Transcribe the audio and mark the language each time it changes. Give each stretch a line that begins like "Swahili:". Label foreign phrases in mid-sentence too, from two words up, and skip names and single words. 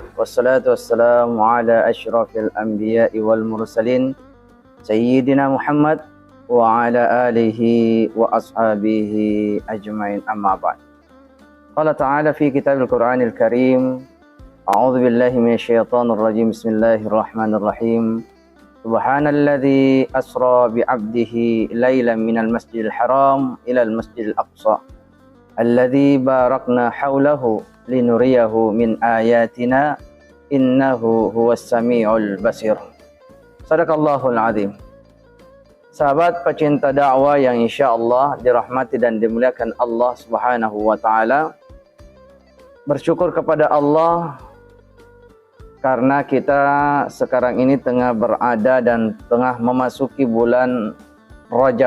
Arabic: والصلاة والسلام على أشرف الأنبياء والمرسلين سيدنا محمد وعلى آله وأصحابه أجمعين، أما بعد. قال تعالى في كتاب القرآن الكريم، أعوذ بالله من الشيطان الرجيم. بسم الله الرحمن الرحيم. سبحان الذي أسرى بعبده ليلا من المسجد الحرام إلى المسجد الأقصى الذي باركنا حوله لنريه من آياتنا إنه هو السميع البصير. صدق الله العظيم.
Indonesian: Sahabat pecinta dakwah yang insyaallah dirahmati dan dimuliakan Allah
Arabic: سبحانه وتعالى,
Indonesian: bersyukur kepada Allah karena kita sekarang ini tengah berada dan tengah memasuki bulan Rajab.